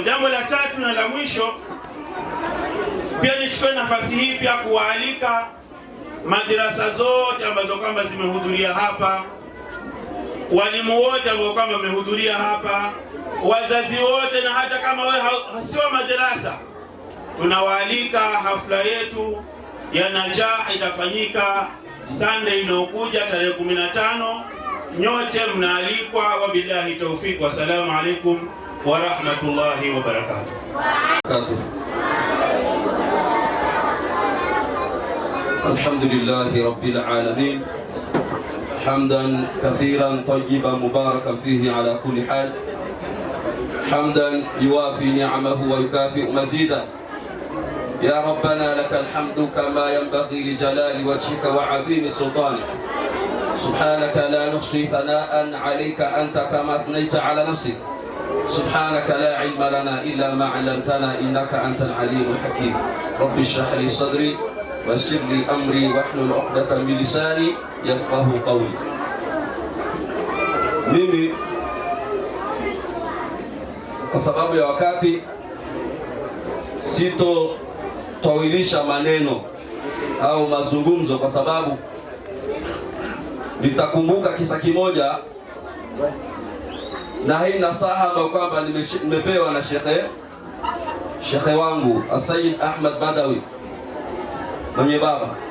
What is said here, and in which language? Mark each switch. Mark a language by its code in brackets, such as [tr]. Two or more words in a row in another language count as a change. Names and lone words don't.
[sw] Jambo la tatu na la mwisho, pia nichukue nafasi hii pia kuwaalika madrasa zote ambazo kwamba zimehudhuria hapa, walimu wote ambao kwamba wamehudhuria hapa, wazazi wote, na hata kama wewe hasiwa madrasa, tunawaalika hafla yetu ya Najah itafanyika Sunday inayokuja tarehe 15. Nyote mnaalikwa. [ar] وبالله التوفيق. والسلام عليكم ورحمة الله وبركاته. الحمد لله رب العالمين، حمدا كثيرا طيبا مباركا فيه على كل حال، حمدا يوافي نعمه ويكافئ مزيده. يا ربنا لك الحمد كما ينبغي لجلال وجهك وعظيم سلطانك. سبحانك لا نحصي ثناء عليك أنت كما أثنيت على نفسك. سبحانك لا علم لنا إلا ما علمتنا إنك أنت العليم الحكيم. رب اشرح لي صدري ويسر لي أمري واحلل عقدة من لساني يفقهوا قولي. [sw] Mimi kwa sababu ya wakati sito tawilisha maneno au mazungumzo, kwa sababu nitakumbuka kisa kimoja, na hii nasaha ambayo kwamba nimepewa na shekhe wangu Sayyid Ahmad Badawi mwenye baba.